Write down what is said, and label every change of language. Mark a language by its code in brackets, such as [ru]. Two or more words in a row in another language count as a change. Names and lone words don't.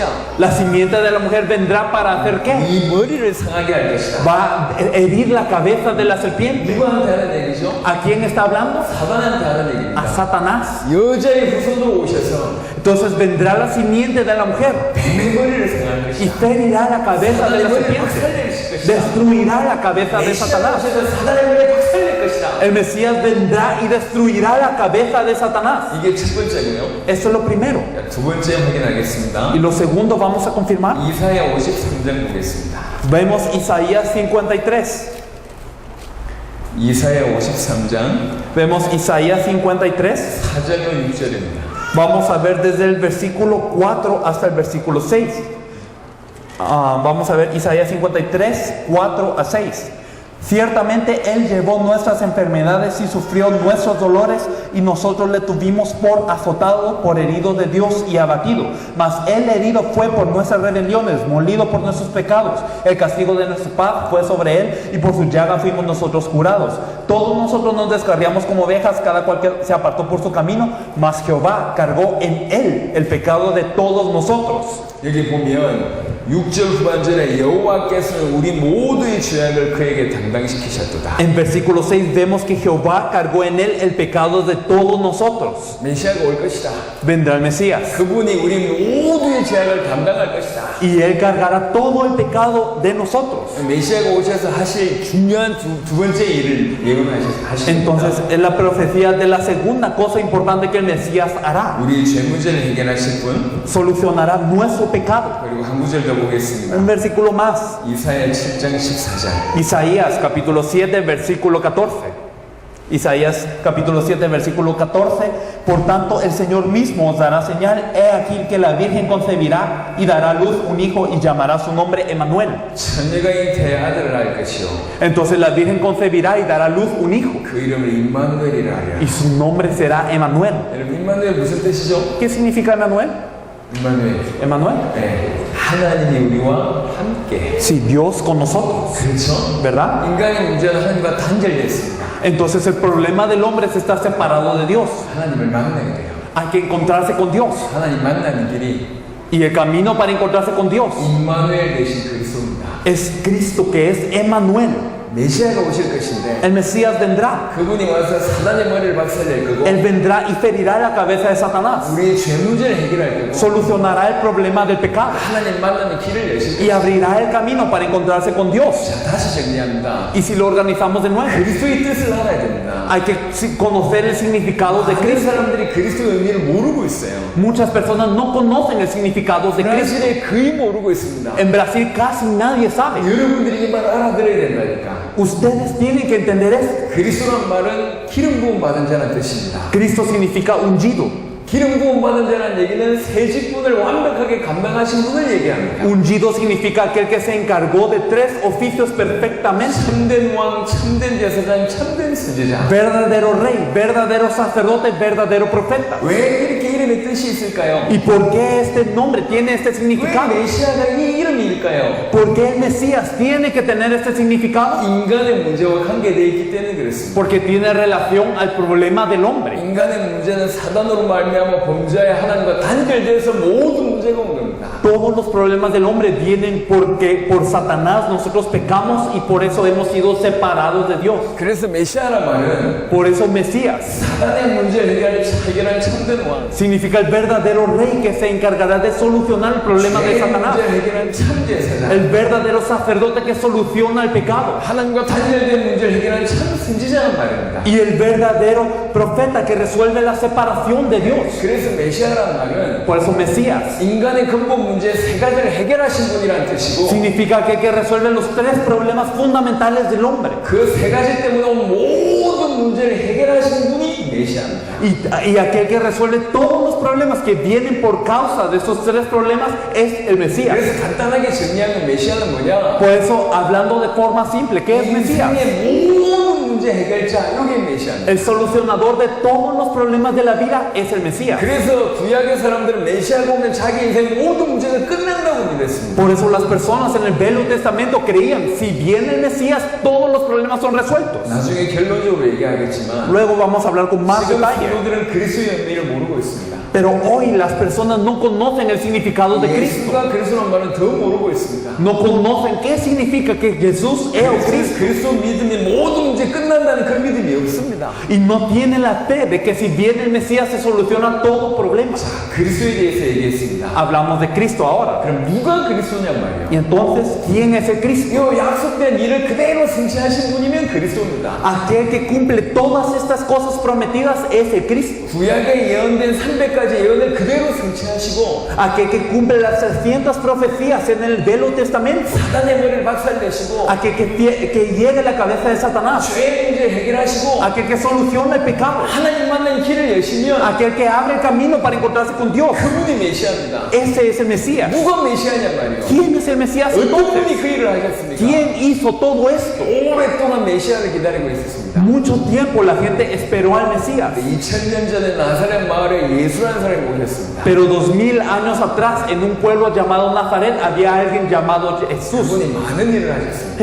[es] La simiente de la mujer vendrá para hacer qué? [ko] 이 머리를 상하게 할 것이다. [es] Va a herir la cabeza de la serpiente. [ko] 누구한테 하는 얘기죠? [es] ¿A quién está hablando? [ko] 사단한테 하는 얘기입니다. [es] A Satanás. [ko] 여자의 후손으로 오셔서 [es] Entonces vendrá la simiente de la mujer [ko] 뱀의 머리를 상할 [es] y [ko] 것이다. [es] ferirá la cabeza de la [ko] 사단의 머리를 [es] serpiente. [ko] 박살낼 것이다. [es] Destruirá la cabeza de Satanás. [ko] 오셔서 사단의 머리를 박살낼 것이다. [es] El Mesías vendrá y destruirá la cabeza de Satanás. [ko] 이게 첫 번째고요. [es] Eso es lo primero. [ko] 두 번째 확인하겠습니다. [es] Y lo segundo vamos a confirmar. [ko] 이사야 53장 보겠습니다. [es] Vemos Isaías 53. [ko] 이사야 53장 [es] Vemos Isaías 53. [ko] 4절로 6절입니다. [es] Vamos a ver desde el versículo 4 hasta el versículo 6. Vamos a ver Isaías 53, 4 a 6. Ciertamente Él llevó nuestras enfermedades y sufrió nuestros dolores, y nosotros le tuvimos por azotado, por herido de Dios y abatido. Mas Él herido fue por nuestras rebeliones, molido por nuestros pecados. El castigo de nuestra paz fue sobre Él, y por su llaga fuimos nosotros curados. Todos nosotros nos descarriamos como ovejas, cada cual que se apartó por su camino, mas Jehová cargó en Él el pecado de todos nosotros. [ko] 여기 보면 6절 후반절에 여호와께서는 우리 모두의 죄악을 그에게 담당시키셨도다. [es] En versículo 6 vemos que Jehová cargó en Él el pecado de todos nosotros. [ko] 메시아가 올 것이다. [es] Vendrá el Mesías [ko] 그분이 우리 모두의 죄악을 담당할 것이다. [es] y Él cargará todo el pecado de nosotros. [ko] 메시아가 오셔서 하실 중요한 두 번째 일을 예언하십니다. [es] Entonces es la profecía de la segunda cosa importante que el Mesías hará. [ko] 우리 죄 문제를 해결하실 분. [es] Solucionará nuestro pecado. [ko] 그리고 한 구절 더 보겠습니다. [es] Un versículo más. [ko] 이사야 7장 14절. [es] Isaías capítulo 7 versículo 14. Isaías capítulo 7 versículo 14. Por tanto el Señor mismo os dará señal. He aquí que la Virgen concebirá y dará a luz un hijo y llamará su nombre Emmanuel. [ko] 처녀가 잉태해 아들을 낳을 것이요. [es] Entonces la Virgen concebirá y dará a luz un hijo, [ko] 그 이름을 임마누엘이라 하리라. [es] y su nombre será Emmanuel. [ko] 여러분 임마누엘 무슨 뜻이죠? [es] ¿Qué significa Emmanuel? [ko] 임마누엘. [es] Emmanuel. [ko] 네. 하나님이 우리와 함께. [es] Si Dios con nosotros, [ko] 그렇죠? [es] ¿verdad? [ko] 인간의 문제는 하나님과 단절되어 있습니다. [es] Entonces el problema del hombre es estar separado de Dios. [ko] 하나님을 만나야 돼요. [es] Hay que encontrarse con Dios. [ko] 하나님 만나는 길이 [es] Y el camino para encontrarse con Dios [ko] 임마누엘 되신 그리스도입니다. [es] es Cristo, que es Emmanuel. [ko] 메시아가 오실 것인데 [es] El Mesías vendrá. [ko] 그분이 와서 사단의 머리를 박살낼 거고 [es] Él vendrá y ferirá la cabeza de Satanás. [ko] 우리의 죄 문제를 해결할 거고 [es] Solucionará el problema del pecado [ko] 하나님 만나는 길을 여실 [es] y [ko] 거고. [es] abrirá el camino para encontrarse con Dios. [ko] 자, 다시 정리합니다. [es] Y si lo organizamos de nuevo, [ko] 그리스도의 뜻을 알아야 됩니다. [es] hay que conocer el significado de [ko] 많은 [es] Cristo. [ko] 사람들이 그리스도의 의미를 모르고 있어요. [es] Muchas personas no conocen el significado de Cristo. [ko] 브라질에 거의 모르고 있습니다. [es] En Brasil casi nadie sabe. [ko] 여러분들이 이 말을 알아들어야 된다니까. [es] Ustedes tienen que entender esto. [ko] 그리스도란 말은 기름 부음 받은 자라는 뜻입니다. [es] Cristo significa ungido. [ko] 기름 부음 받은 자라는 얘기는 세 직분을 완벽하게 감당하신 분을 얘기합니다. [es] Ungido significa aquel que se encargó de 3 oficios perfectamente. [ko] 참된 왕, 참된 제사장, 참된 선지자. [es] Verdadero rey, verdadero sacerdote, verdadero profeta. [ko] 왜 이렇게 이름의 뜻이 있을까요? [es] ¿Y por qué este nombre tiene este [ko] 왜 [es] significado? [ko] 메시아가 이 이름일까요? [es] ¿Por qué el Mesías tiene que tener este significado? [ko] 인간의 문제와 관계되어 있기 때문에 그렇습니다. [es] Porque tiene relación al problema del hombre. [ko] 인간의 문제는 사단으로 말미암아 범죄의 하나님과 단절돼서 모든 문제가 온 겁니다. [es] Todos los problemas del hombre vienen porque por Satanás nosotros pecamos y por eso hemos sido separados de Dios. [ko] 그래서 메시아란 말은 [es] Por eso Mesías [ko] 사단의 문제를 해결할 참된 왕, [es] significa el verdadero rey que se encargará de solucionar el problema de [ko] 죄의 [es] Satanás. [ko] 문제를 해결할 참 제사장, [es] El verdadero sacerdote que soluciona el pecado. [ko] 하나님과 단절된 문제를 해결할 참 선지자란 말입니다. [es] Y el verdadero profeta que resuelve la separación de Dios. [ko] 그래서 메시아란 말은 [es] Por eso Mesías [ko] 인간의 근본 문제 세 가지를 해결하신 분이란 뜻이고 [es] significa que resuelve los 3 problemas fundamentales del hombre. [ko] 그 세 가지 때문에 온 모든 문제를 해결하신 분이 메시아입니다. [es] Y aquel que resuelve todos los problemas que vienen por causa de esos 3 problemas es el Mesías. [ko] 그래서 간단하게 정리하면 메시아는 뭐냐? [es] Por eso, hablando de forma simple, ¿qué es Mesías? [ko] 인생의 모든 문제 해결자 이게 메시아입니다. [es] El solucionador de todos los problemas de la vida es el Mesías. [ko] 그래서 구약의 사람들은 메시아가 오면 자기 인생 모든 문제가 끝난다고 믿었습니다. [es] Por eso las personas en el Viejo Testamento creían, si viene el Mesías, todos los problemas son resueltos. [ko] 나중에 결론적으로 얘기하겠지만 [es] Luego vamos a hablar con más [ko] 지금 [es] detalle. [ko] 성도들은 그리스도의 의미를 모르고 있습니다. [es] Pero hoy las personas no conocen el significado de Cristo. [ko] 예수가 그리스도란 말은 더 모르고 있습니다. [es] No conocen qué significa que Jesús es el Cristo. [ko] 그리스도 믿음이 모든 문제 끝난다는 그런 믿음이 없습니다. [es] Y no tienen la fe de que si viene el Mesías se soluciona todo problema. [ko] 그리스도에 대해서 얘기했습니다. [es] Hablamos de Cristo ahora. [ko] 그럼 누가 그리스도냔 말이에요. [es] Y entonces, ¿quién es el Cristo? [ko] 이 약속된 일을 그대로 성취하신 분이면 그리스도입니다. [es] Aquel que cumple todas estas cosas prometidas es el Cristo. [ko] 구약에 예언된 300가지 예언을 그대로 성취하시고 [es] Aquel que cumple las 300 profecías en el Viejo Testamento. [ko] 사단의 머리를 박살내시고 [es] Aquel que llegue a la cabeza de Satanás. [ko] 죄의 문제 해결하시고 [es] Aquel que soluciona el pecado. [ko] 하나님 만나는 길을 여시면 [es] Aquel que abre el camino para encontrarse con Dios. [ko] 그분이 메시아입니다. [es] Ese es el Mesías. [ko] 누가 메시아냔 말이에요. [es] ¿Quién es el Mesías [ko] 어떤 [es] entonces? [ko] 분이 그 일을 하셨습니까? [es] ¿Quién hizo todo esto? [ko] 오랫동안 메시아를 기다리고 있었습니다. [es] Mucho tiempo la gente esperó al Mesías. [ko] 2000년 전에 나사렛 마을에 예수라는 사람이 오셨습니다. [es] Pero 2000 años atrás, en un pueblo llamado Nazaret, había alguien llamado Jesús. [ko] 그분이 많은 일을 하셨습니다.